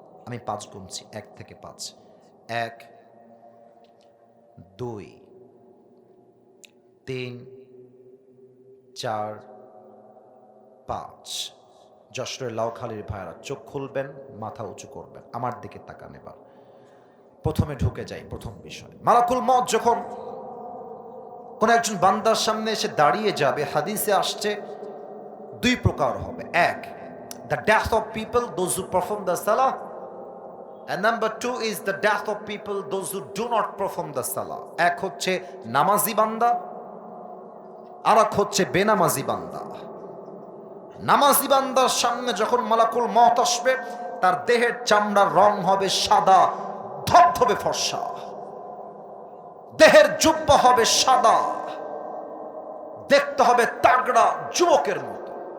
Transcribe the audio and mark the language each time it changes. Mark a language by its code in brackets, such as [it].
[bn] আমি 5 গুনছি, 1 থেকে 5। 1, 2, 3, 4, 5। যশোরের লাউখালীর ভাইরা চোখ খুলবেন, মাথা উঁচু করবেন, আমার দিকে তাকান। এবার প্রথমে ঢুকে যাই প্রথম বিষয়। মালাকুল মউত যখন কোন একজন বান্দার সামনে এসে দাঁড়িয়ে যাবে, হাদিসে আসছে 2 প্রকার হবে। [en] 1, the death of people, those who perform the salah, and number 2 is the death of people, those who do not perform the salah. [bn] এক হচ্ছে নামাজি বান্দা, আর এক হচ্ছে বেনামাজি বান্দা। নামাজি বান্দার সামনে যখন মালাকুল মউত আসবে, তার দেহের চামড়ার রং হবে সাদা ধবধবে ফর্সা, দেহের জুব্বা হবে সাদা, দেখতে হবে তাগড়া যুবকের মতো।